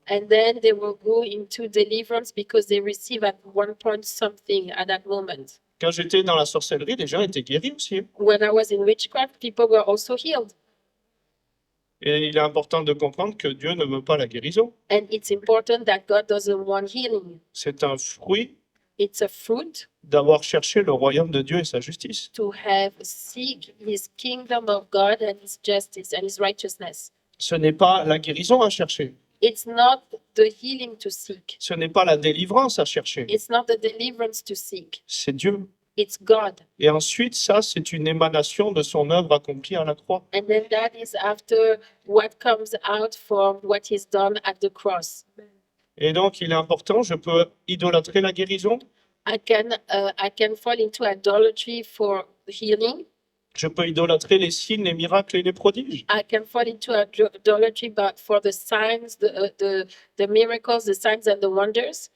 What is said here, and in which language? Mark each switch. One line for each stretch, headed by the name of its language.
English: And then they will go into deliverance because they receive at one point something at that moment.
French: Quand j'étais dans la sorcellerie, les gens étaient guéris aussi.
English: When I was in witchcraft, people were also healed.
French: Et il est important de comprendre que Dieu ne veut pas la guérison.
English: And it's important that God doesn't want healing.
French: C'est un fruit
English: It's a fruit
French: d'avoir cherché le royaume de Dieu et sa justice.
English: to have seek his kingdom of God and his justice and his righteousness.
French: Ce n'est pas la guérison à chercher.
English: It's not the healing to seek.
French: Ce n'est pas la délivrance à chercher.
English: It's not the deliverance to seek.
French: C'est Dieu.
English: It's God.
French: Et ensuite, ça, c'est une émanation de son œuvre accomplie à la croix.
English: And then that is after what comes out from what he's done at the cross.
French: Et donc, il est important, je peux idolâtrer la guérison,
English: I can fall into idolatry for healing.
French: je peux idolâtrer les signes, les miracles et les prodiges.
English: I can fall into idolatry, but for the signs, the miracles, the signs and the wonders,